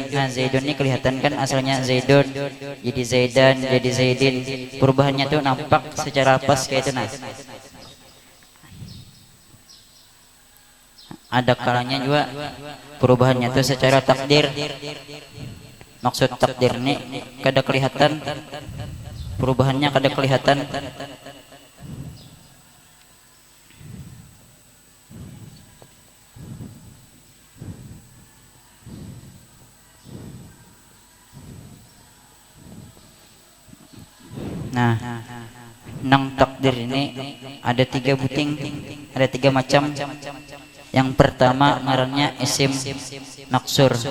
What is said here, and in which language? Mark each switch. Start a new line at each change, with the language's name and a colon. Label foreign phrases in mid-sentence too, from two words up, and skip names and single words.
Banjar: Nah, Zaidun ini kelihatan kan asalnya Zaidun jadi Zaidan jadi Zaidin. Perubahannya tuh nampak secara lapas kayak itu. Nah, ada kalanya juga perubahannya tuh secara takdir. Maksud takdir ini kada kelihatan perubahannya, kada kelihatan. Nah, nang takdir ini ada 3 buting, ada 3 macam. Yang pertama ngarannya isim maksur.